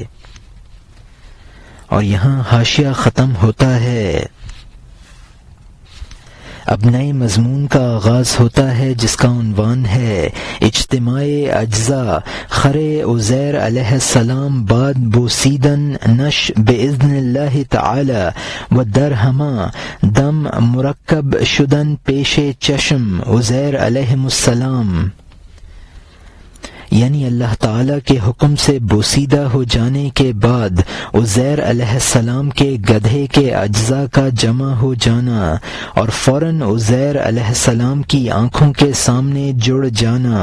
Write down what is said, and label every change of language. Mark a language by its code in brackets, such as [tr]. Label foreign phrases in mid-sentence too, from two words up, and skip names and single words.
[ur] اور یہاں حاشیہ ختم ہوتا ہے۔ اب نئے مضمون کا آغاز ہوتا ہے جس کا عنوان ہے [fa] اجتماع اجزاء خر عزیر علیہ السلام بعد بوسیدن نش باذن اللہ تعالی و در ہما دم مرکب شدن پیش چشم عزیر علیہ السلام، [ur] یعنی اللہ تعالیٰ کے حکم سے بوسیدہ ہو جانے کے بعد عزیر علیہ السلام کے گدھے کے اجزاء کا جمع ہو جانا اور فوراً عزیر علیہ السلام کی آنکھوں کے سامنے جڑ جانا۔